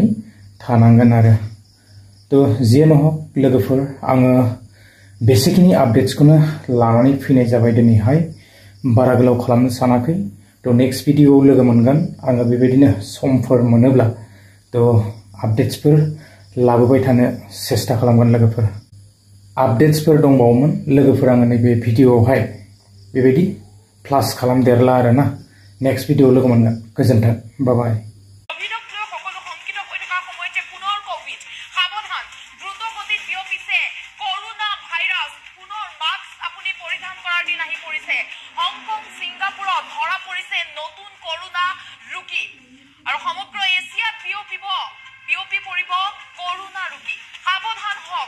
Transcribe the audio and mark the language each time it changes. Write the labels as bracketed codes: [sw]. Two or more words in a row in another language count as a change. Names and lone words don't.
[brx] थानांगोन आरो तो जियानो हक लोगोफोर आङो बेसेखिनि आपडेट्सखौनो लानानै फैनाय जाबाय दिनैहाय बारा गोलाव खालामनो सानाखै तो नेक्स्ट भिडिअआव लोगो मोनगोन आङो बेबायदिनो समफोर मोनोब्ला तो आपडेट्सफोर लाबोबाय थानो सेस्था खालामगोन लोगोफोर आपडेट्सफोर दंबावोमोन लोगोफोर आङो नैबे भिडिअआवहाय बेबायदि प्लास खालामदेरला आरोना नेक्स्ट भिडिअआव लोगो मोनगोन गोजोन्थों [en] bye bye [as] হংকং সিংগাপুৰত ধৰা পৰিছে নতুন কৰোনা ৰোগী আৰু সমগ্ৰ এছিয়াত বিয়পি পৰিব কৰোনা ৰোগী সাৱধান হওক